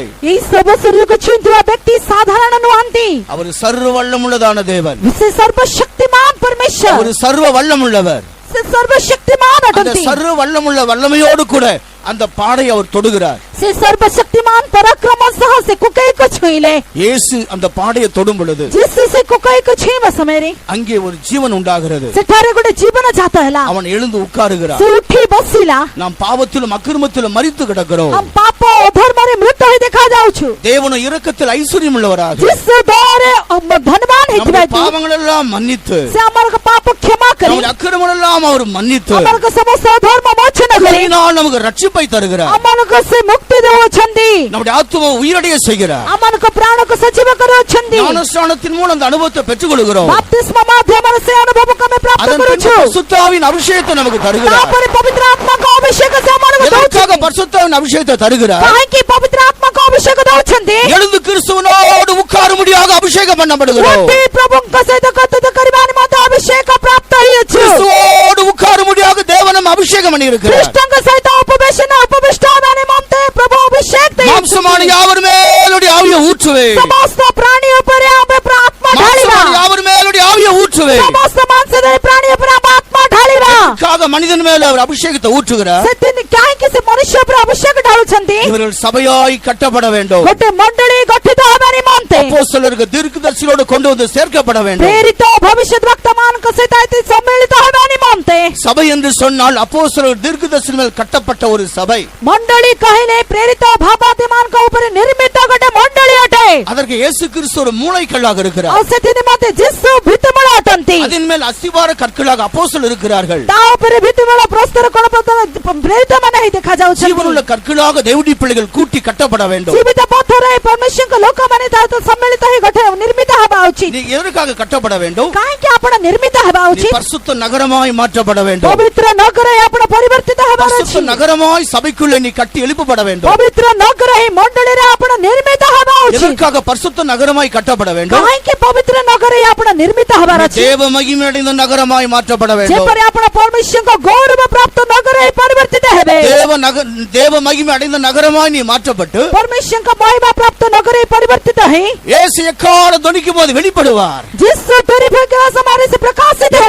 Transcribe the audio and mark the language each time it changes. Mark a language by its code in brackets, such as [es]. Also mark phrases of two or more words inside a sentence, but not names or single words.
[or] ଏହି ଶବ ଶରୀରକୁ ଛୁଇଁଥିବା ବ୍ୟକ୍ତି ସାଧାରଣ ନୁହନ୍ତି [ta] அவர் சர்வ வல்லமுள்ளதான தேவன். [or] ସେ ସର୍ବଶକ୍ତିମାନ ପରମେଶ୍ୱର [ta] அவர் ସର୍ବ வல்லமுள்ளவர். [or] ସେ ସର୍ବଶକ୍ତିମାନ [ta] அந்த [or] ଅଟନ୍ତି [ta] சர்வ வல்லமுள்ள வல்லமையோடு கூட அந்த பாடை அவர் தொடுகிறார். [or] ସେ ସର୍ବଶକ୍ତିମାନ ପରାକ୍ରମ ସହ ସେ କୁକେଇକୁ ଛୁଇଁଲେ [ta] இயேசு அந்த பாடையை தொடும் பொழுது [or] ଯୀଶୁ ସେ କୁକେଇକୁ ଛୁଇଁବା ସମୟରେ [ta] அங்கே ஒரு ஜீவன் உண்டாகிறது. [or] ସେଠାରେ ଗୋଟେ ଜୀବନ ଜାତ ହେଲା [ta] அவன் எழுந்து உட்காருகிறான். [or] ସେ ଉଠି ବସିଲା [ta] நாம் பாவத்திலும் அக்கிரமத்திலும் மரித்து கிடக்கிறோம். [or] ଆମ ପାପ ଅଧର୍ମରେ ମୃତ ହୋଇ ଦେଖାଯାଉଛୁ [ta] தேவன இரக்கத்தில் ஐஸ்வர்யம் உள்ளவராக [or] ଯୀଶୁ ଦୟାରେ ଧନବାନ ହେଇଥିବା [ta] நம்முடைய பாவங்கள் எல்லாம் மன்னித்து [or] ସେ ଆମର ପାପ କ୍ଷମା କରି [ta] நம்முடைய அக்கிரமங்கள் எல்லாம் அவர் மன்னித்து [or] ଆମର ସମସ୍ତ ଧର୍ମ ମୋଚନ କରି [ta] கருணையினால் நமக்கு ரட்சிப்பை தருகிறார். [or] ଆମମାନଙ୍କୁ ସେ ମୁକ୍ତି ଦେଉଛନ୍ତି [ta] நம்முடைய ஆத்தும உயிரடைய செய்கிறார். [or] ଆମମାନଙ୍କ ପ୍ରାଣକୁ ସଜୀବ କରୁଛନ୍ତି [ta] ஞானஸ்நானத்தின் மூலம் அந்த அனுபவத்தை பெற்றுக் கொள்கிறோம். [or] ବାପ୍ତିସ୍ମ ମାଧ୍ୟମରେ ସେ ଅନୁଭବକୁ ଆମେ ପ୍ରାପ୍ତ [ta] அதன் பின்பு [or] କରୁଛୁ [ta] பரிசுத்தாவின் அபிஷேகத்தை நமக்கு தருகிறார். [or] ତାପରେ ପବିତ୍ର ଆତ୍ମାଙ୍କ ଅଭିଷେକ ସେ ଆମମାନଙ୍କୁ [ta] எதற்காக [or] ଦେଉଛନ୍ତି [ta] பரிசுத்தாவின் அபிஷேகத்தை தருகிறார்? [or] କାହିଁକି ପବିତ୍ର ଆତ୍ମାଙ୍କ ଅଭିଷେକ ଦେଉଛନ୍ତି [ta] எழுந்து கிறிஸ்துவனோடு உட்காரும்படியாக அபிஷேகம் பண்ணப்படுகிறோம். [or] ଉଠି ପ୍ରଭୁଙ୍କ ସହିତ କଥାବାର୍ତ୍ତା କରିବା ନିମନ୍ତେ ଅଭିଷେକ ପ୍ରାପ୍ତ ହେଇଅଛୁ [ta] கிறிஸ்துவோடு உட்காரும்படியாக தேவனும் அபிஷேகம் பண்ணி இருக்கிறார். [or] ଖ୍ରୀଷ୍ଟଙ୍କ ସହିତ ଉପବିଷ୍ଟ ହେବା ନିମନ୍ତେ ପ୍ରଭୁ ଅଭିଷେକ ଦେଇଛନ୍ତି [ta] மாம்சமான யாவர் மேலுடைய ஆவியை ஊற்றுவே. [or] ସମସ୍ତ ପ୍ରାଣୀ ଉପରେ ଆମେ ଆତ୍ମା ଢାଳିବା [ta] மாம்சமான யாவர் மேலுடைய ஆவியை ஊற்றுவே. [or] ସମସ୍ତ ମାଂସଧାରୀ ପ୍ରାଣୀ ଉପରେ ଆମେ ଆତ୍ମା ଢାଳିବା [ta] எதற்காக மனிதன் மேல அவர் அபிஷேகத்தை ஊற்றுகிறார்? [or] ସେଥି କାହିଁକି ସେ ମନୁଷ୍ୟ ଉପରେ ଅଭିଷେକ ଢାଳୁଛନ୍ତି [ta] இவர்கள் சபையாய் கட்டப்பட வேண்டும். [or] ଗୋଟେ ମଣ୍ଡଳୀ ଗଠିତ ହେବା ନିମନ୍ତେ [ta] அப்போஸ்தலருக்கு தீர்க்கதரிசிகளோடு கொண்டு வந்து சேர்க்கப்பட வேண்டும். [or] ପ୍ରେରିତ ଭବିଷ୍ୟତ ବକ୍ତାମାନଙ୍କ ସହିତ ଏଠି ସମ୍ମିଳିତ ହେବା ନିମନ୍ତେ [ta] சபை என்று சொன்னால் அப்போஸ்தலர் தீர்க்கதரிசிகள் மேல் கட்டப்பட்ட ஒரு சபை. [or] ମଣ୍ଡଳୀ କହିଲେ ପ୍ରେରିତ ଭାବାତୀମାନଙ୍କ ଉପରେ ନିର୍ମିତ ଗୋଟେ ମଣ୍ଡଳୀ ଅଟେ [ta] அதற்கு இயேசு கிறிஸ்து ஒரு மூளைக்கல்லாக இருக்கிறார். [or] ଆଉ ସେଥି ନିମନ୍ତେ ଯୀଶୁ ଭିତ୍ତିମୂଳ ଅଟନ୍ତି [ta] அதன் மேல் அஸ்திவார கற்களாக அப்போஸ்தலர் இருக்கிறார்கள். [or] ତା ଉପରେ ଭିତ୍ତିମୂଳ ପ୍ରସ୍ତର କୋଣ ପ୍ରେରିତ ମାନେ ହେଇ ଦେଖାଯାଉଛନ୍ତି [ta] ஜீவனுள்ள கற்களாக தேவனுடைய பிள்ளைகள் கூட்டி கட்டப்பட வேண்டும். [or] ଜୀବିତ ପଥରରେ ପରମେଶ୍ୱରଙ୍କ ଲୋକମାନେ ତା ସହିତ ସମ୍ମିଳିତ ହେଇ ଗୋଟେ ନିର୍ମିତ ହେବା ଉଚିତ [ta] நீ எதற்காக கட்டப்பட வேண்டும்? [or] କାହିଁକି ଆପଣ ନିର୍ମିତ ହେବା [ta] நீ [or] ଉଚିତ [ta] பரிசுத்த நகரமாய் மாற்றப்பட வேண்டும். [or] ପବିତ୍ର ନଗର ଆପଣ ପରିବର୍ତ୍ତିତ ହେବାର [ta] பரிசுத்த [or] ଅଛି [ta] நகரமாய் சபைக்குள்ளே நீ கட்டி எழுப்பப்பட வேண்டும். [or] ପବିତ୍ର ନଗର ଏହି ମଣ୍ଡଳୀରେ ଆପଣ ନିର୍ମିତ ହେବା ଉଚିତ [ta] எதற்காக பரிசுத்த நகரமாய் கட்டப்பட வேண்டும்? [or] କାହିଁକି ପବିତ୍ର ନଗର ଆପଣ ନିର୍ମିତ ହେବାର ଅଛି [ta] தேவ மகிமை அடைந்த நகரமாய் மாற்றப்பட வேண்டும். [or] ଯେପରି ଆପଣ ପରମେଶ୍ୱରଙ୍କ ଗୌରବ ପ୍ରାପ୍ତ ନଗର ହେଇ ପରିବର୍ତ୍ତିତ ହେବେ [ta] தேவ மகிமை அடைந்த நகரமாய் நீ மாற்றப்பட்டு [or] ପରମେଶ୍ୱରଙ୍କ ମହିମା ପ୍ରାପ୍ତ ନଗର ହେଇ ପରିବର୍ତ୍ତିତ ହେଇ [ta] இயேசு எக்கால தொனிக்கும் போது வெளிப்படுவார். [or] ଯୀଶୁ ତୁରି ଫେଙ୍କିବା ସମୟରେ ସେ ପ୍ରକାଶିତ ହେବେ